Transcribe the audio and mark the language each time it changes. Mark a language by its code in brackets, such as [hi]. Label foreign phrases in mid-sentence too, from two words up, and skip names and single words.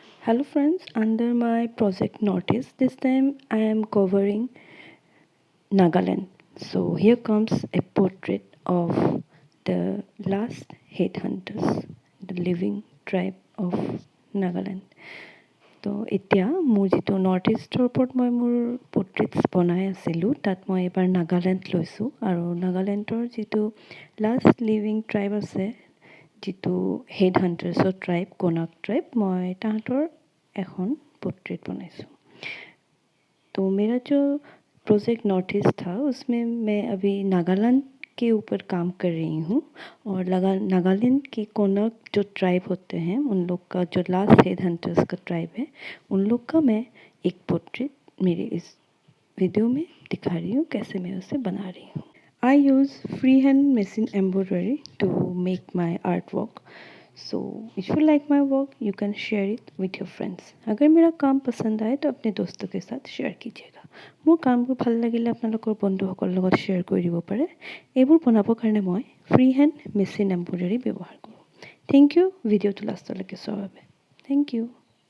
[en] Hello friends, under my project notice, this time I am covering Nagaland. So here comes a portrait of the last headhunters, the living tribe of Nagaland. [as] তো এতিয়া মোৰ যিটো নৰ্থ ইষ্টৰ ওপৰত মই মোৰ পৰ্ট্ৰেইটছ বনাই আছিলোঁ তাত মই এবাৰ নাগালেণ্ড লৈছোঁ আৰু নাগালেণ্ডৰ যিটো [en] last living tribe [as] আছে যিটো [en] head huntersৰ tribe [as] কোনাক ট্ৰাইব মই তাহাঁতৰ এখন पोर्ट्रेट बनाइছোঁ [hi] तो मेरा जो प्रोजेक्ट नॉर्थ ईस्ट था उसमें मैं अभी नागालैंड के ऊपर काम कर रही हूँ और नागालैंड के कोनाक जो ट्राइब होते हैं उन लोग का जो [en] last head hunters [hi] का ट्राइब है उन लोग का मैं एक पोर्ट्रेट मेरे इस वीडियो में दिखा रही हूँ कैसे मैं उसे बना रही [as] हूँ [en] I use free hand machine embroidery to make my art work so if you like my work you can share it with your friends [hi] अगर मेरा काम पसंद आए तो अपने दोस्तों के साथ शेयर कीजिएगा [as] মোৰ কামবোৰ ভাল লাগিলে আপোনালোকৰ বন্ধুসকলৰ লগত শ্বেয়াৰ কৰি দিব পাৰে এইবোৰ বনাবৰ কাৰণে মই [en] free hand machine embroidery [as] ব্যৱহাৰ কৰোঁ [en] thank you [as] ভিডিঅ'টো লাষ্টলৈকে চোৱাৰ বাবে [en] thank you